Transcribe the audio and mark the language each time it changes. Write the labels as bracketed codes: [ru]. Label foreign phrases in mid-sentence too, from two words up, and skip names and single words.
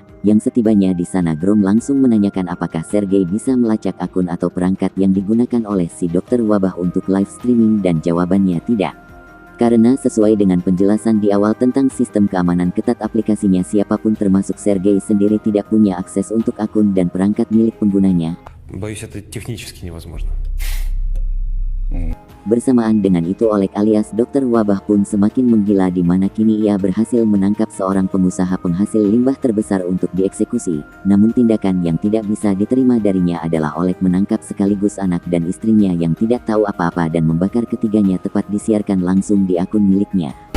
[id] Yang setibanya di sana Grom langsung menanyakan apakah Sergei bisa melacak akun atau perangkat yang digunakan oleh si dokter wabah untuk [en] live streaming [id] dan jawabannya tidak. Karena sesuai dengan penjelasan di awal tentang sistem keamanan ketat aplikasinya siapapun termasuk Sergei sendiri tidak punya akses untuk akun dan perangkat milik penggunanya. [ru] Боюсь, это технически невозможно. [id] Bersamaan dengan itu Oleg alias dokter wabah pun semakin menggila di mana kini ia berhasil menangkap seorang pengusaha penghasil limbah terbesar untuk dieksekusi. Namun tindakan yang tidak bisa diterima darinya adalah Oleg menangkap sekaligus anak dan istrinya yang tidak tahu apa-apa dan membakar ketiganya tepat disiarkan langsung di akun miliknya.